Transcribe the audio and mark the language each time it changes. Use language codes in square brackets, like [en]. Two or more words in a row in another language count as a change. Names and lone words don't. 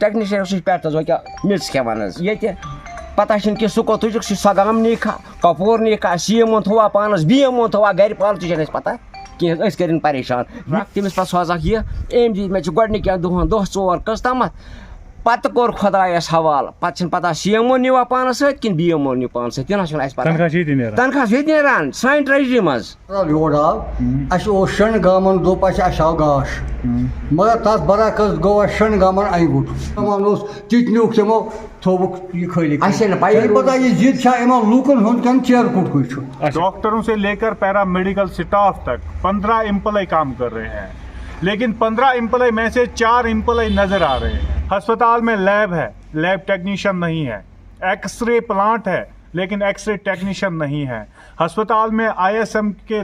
[ks] ٹٮ۪کنِشَن سُہ چھُ پٮ۪ٹھ حظ وۄنۍ کیٛاہ میٚژ کھٮ۪وان حظ ییٚتہِ پتہ چھِنہٕ کہِ سُہ کوٚت تُجُکھ سۄ گام نیٖکھا کۄپوور نیٖکھا CMO تھوٚوا پانَس BMO تھوٚوا گَرِ پالتُے چھَنہٕ اَسہِ پتہ کینٛہہ أسۍ کٔرِنۍ پریشان تٔمِس پَتہٕ سوزَکھ یہِ أمۍ دِتۍ مےٚ ژٕ گۄڈنِکٮ۪ن دۄہَن دۄہ 4 کٔژ تامَتھ پتہٕ کوٚر خۄدایَس حوالہٕ پتہٕ چھِنہٕ پتہ CMO نِوا پانَس سۭتۍ کِنہٕ BMO نِو پانَس سۭتۍ تہِ نہ چھُنہٕ اَسہِ پتہ تنخواہ چھُ ییٚتہِ نیران سانہِ ٹرٛیجری منٛز یور آو اَسہِ اوس شٮ۪ن گامَن دوٚپ اَسہِ آو گاش مگر تَتھ برعکس گوٚو اَسہِ شٮ۪ن گامَن اَنہِ گوٚٹ تِمن اوس تِتہِ نیوٗکھ تِمو تھوٚوُکھ یہ خٲلی اَسے نہٕ پَیی پتہ یہ ضد چھا یِمن لوٗکن ہُنٛد کِنہٕ چیرکُٹ کُے چھُ [ur] ڈاکٹروں سے لے کر [en] paramedical staff [ur] تک 15 امپلائی کام کر رہے ہیں لیکن 15 امپلائی میں سے 4 امپلائی نظر آ رہے ہیں ہسپتال میں لیب ہے [en] lab technician [ur] نہیں ہے [en] x-ray plant [ur] ہے لیکن [en] x-ray technician [ur] نہیں ہے ہسپتال میں ISM کے